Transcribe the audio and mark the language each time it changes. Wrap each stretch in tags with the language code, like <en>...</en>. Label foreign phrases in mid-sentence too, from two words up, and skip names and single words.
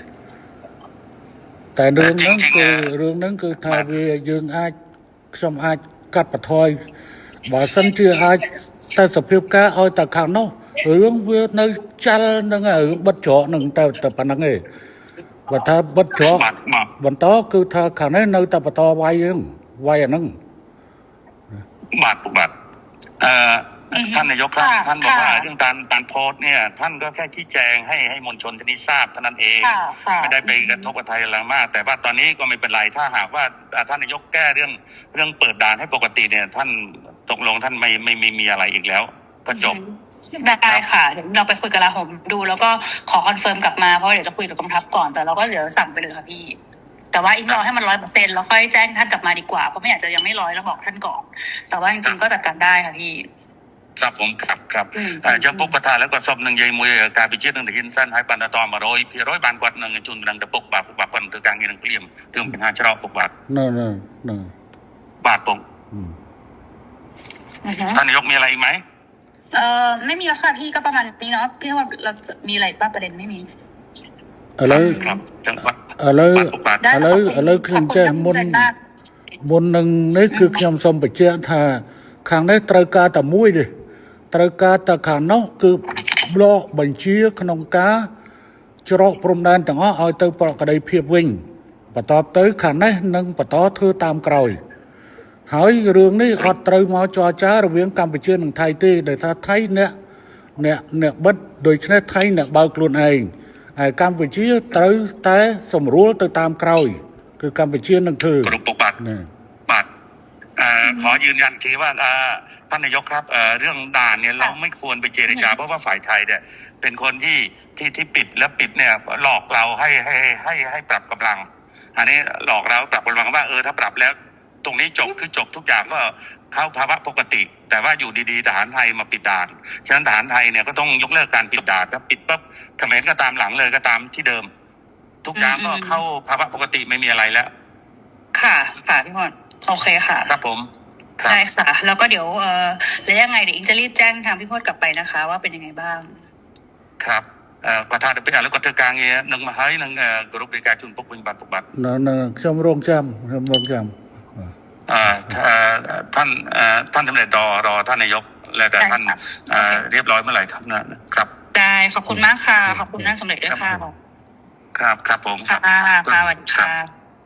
<km>តែរឿងហ្នឹងគឺថាវាយើងខ្ញុំអាចកាត់បន្ថយបើសិនជាអាចតែសភាពការឲ្យតែខាងនោះរឿងវានៅចាល់នឹងរឿងបិទច្រកនឹងតែប៉ុណ្្នឹងឯងបើថាបិទច្រកបន្តគឺថាខាងនេះនៅតែបន្តវាយអាហ្នឹង</km> <th>បាទท่านนายกครับ ค่ะ ท่านบอกว่า ค่ะ เรื่องการโพสต์เนี่ย ท่านก็แค่ชี้แจงให้มวลชนที่นี้ทราบเท่านั้นเอง ค่ะค่ะ ไม่ได้ไปกระทบกับไทยอะไรมาก แต่ว่าตอนนี้ก็ไม่เป็นไรถ้าหากว่าท่านนายกแก้เรื่องเปิดด่านให้ปกติเนี่ย ท่านตกลงท่านไม่มีอะไรอีกแล้ว ก็จบ ได้ค่ะเดี๋ยวเราไปคุยกับลาผมดูแล้วก็ขอคอนเฟิร์มกลับมาเพราะเดี๋ยวจะคุยกับกองทัพก่อนแต่เราก็เดี๋ยวสั่งไปเลยค่ะพี่ แต่ว่าอีกรอให้มัน100%แล้วค่อยแจ้งท่านกลับมาดีกว่าเพราะไม่อยากจะยังไม่100แล้วบอกท่านก่อนแต่ว่าจริงๆก็จัดการได้ค่ะพี่ ครับผมครับ อืม</th> <km>ចំពុកបថា</km> <th>แล้วก็</th> <km>សពនឹងនិយាយមួយការពិជាតិនឹងទៅហ៊ានសិនហើយបានត100%បានគាត់នឹងជូនដំណឹងទៅពុកបាទពុកបាទគាត់ធ្វើការងារនឹងភ្លាមរឿងបញ្ហាច្រកពុកបាទ</km> <th>นั่น</th> <km>បាទពុក</km> <th>อืม ท่านนายกมีอะไรอีกไหม ไม่มีแล้วค่ะพี่ก็ประมาณนี้เนาะพี่ว่าเราจะมีอะไรบ้างประเด็นไม่มี อะไร ครับจังหวัด อะไร</th> <km>បាទពុកបាទ</km> <th>ได้</th> <km>ឥឡូវ</km> <th>ขอบคุณ</th> <km>ឥឡូវខ្ញុំចេះ</km> <th>ขอบ</th> <km>មុន</km> <th>คุณมาก</th> <km>មុននឹងនេះគឺខ្ញុំសូមបញ្ជាក់ថាខាងនេះត្រូវការតែមួយទេត្រូវការតែខាងនោះ គឺប្លក់បញ្ជាក្នុងការច្រកព្រំដែនទាំងអស់ឲ្យទៅប្រកដីភាពវិញបន្ទាប់ទៅខាងនេះនឹងបន្តធ្វើតាមក្រោយហើយរឿងនេះអត់ត្រូវមកចរចារវាងកម្ពុជានិងថៃទេដោយថាថៃអ្នកបិទដូច្នេះថៃអ្នកបើកខ្លួនឯងហើយកម្ពុជាត្រូវតែសម្រួលទៅតាមក្រោយគឺកម្ពុជានឹងធ្វើ គ្រប់ពុកបាទ ណា</km> <th>បាទขอยืนยันทีว่าท่านนายกครับเรื่องด่านเนี่ยเราไม่ควรไปเจรจาเพราะว่าฝ่ายไทยเนี่ยเป็นคนที่ปิดและปิดเนี่ยหลอกเราให้ปรับกำลัง อันนี้หลอกเราปรับกำลังว่าถ้าปรับแล้วตรงนี้จบคือจบทุกอย่างก็เข้าภาวะปกติ แต่ว่าอยู่ดีๆทหารไทยมาปิดด่านฉะนั้นทหารไทยเนี่ยก็ต้องยกเลิกการปิดด่านถ้าปิดปั๊บเขมรก็ตามหลังเลยก็ตามที่เดิม ทุกอย่างก็เข้าภาวะปกติไม่มีอะไรแล้ว ค่ะค่ะพี่พรโอเคค่ะ ครับผมครับ ได้ค่ะ แล้วก็เดี๋ยวแล้วยังไงเดี๋ยวอิงจะรีบแจ้งทางพี่พจน์กลับไปนะคะ ว่าเป็นยังไงบ้าง</th> <km>ครับក៏ថាទៅពេលឥឡូវគាត់ធ្វើការងារនឹងមកហើយនឹងគ្រប់នៃការជូនពុកវិញបាទពុកបាទ ខ្ញុំរងចាំបាទ</km> <th>ท่านสำเร็จรอท่านนายกแล้วแต่ท่าน ได้ค่ะ เรียบร้อยเมื่อไหร่ครับ ได้ขอบคุณมากค่ะ ขอบคุณท่านสำเร็จด้วยค่ะ ครับผม ค่ะสวัสดีค่ะ</th>